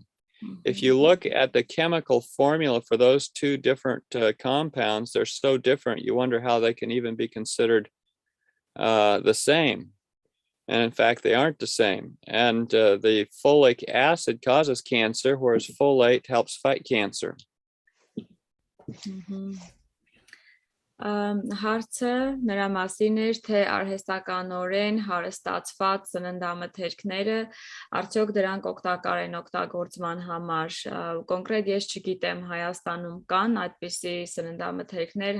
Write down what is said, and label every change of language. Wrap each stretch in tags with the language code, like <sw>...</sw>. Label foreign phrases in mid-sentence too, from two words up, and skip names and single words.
<en>If you look at the chemical formula for those two different compounds, they're so different, you wonder how they can even be considered the same. And in fact, they aren't the same. And the folic acid causes cancer, whereas folate helps fight cancer.</en> <hy>Հարցը նրա մասին էր, թե արհեստականորեն հարստացված սննդամթերքները արդյոք դրանք օգտակար են օգտագործման համար։ Կոնկրետ ես չգիտեմ, Հայաստանում կան այդպիսի սննդամթերքներ,</hy>